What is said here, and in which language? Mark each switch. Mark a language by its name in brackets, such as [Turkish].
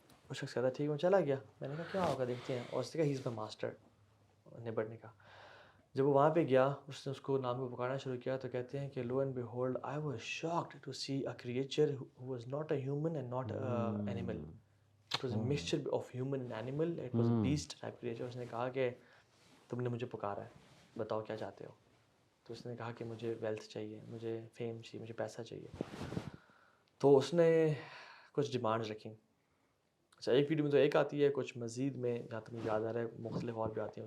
[Urdu] وہ شخص کہتا ٹھیک ہے, میں چلا گیا. میں نے کہا کیا ہوگا دیکھتے ہیں, اور اس نے کہا [English] He is my master. [Urdu] نیبر نے کہا. جب وہ وہاں پہ گیا اس نے اس کو نام کو پکارنا شروع کیا, تو کہتے ہیں کہ [English] Lo and behold I was shocked to see a creature who was not a human and not a animal. It was a mixture of human and animal. It was a beast type creature. [Urdu] اس نے کہا کہ تم نے مجھے پکارا ہے, بتاؤ کیا چاہتے ہو. تو اس نے کہا کہ مجھے ویلتھ چاہیے, مجھے فیم چاہیے, مجھے پیسہ چاہیے. تو اس نے کچھ ڈیمانڈز رکھیں. اچھا, ایک ویڈیو میں تو ایک آتی ہے, کچھ مزید میں جہاں تک مجھے یاد آ رہا ہے مختلف اور بھی آتی ہیں.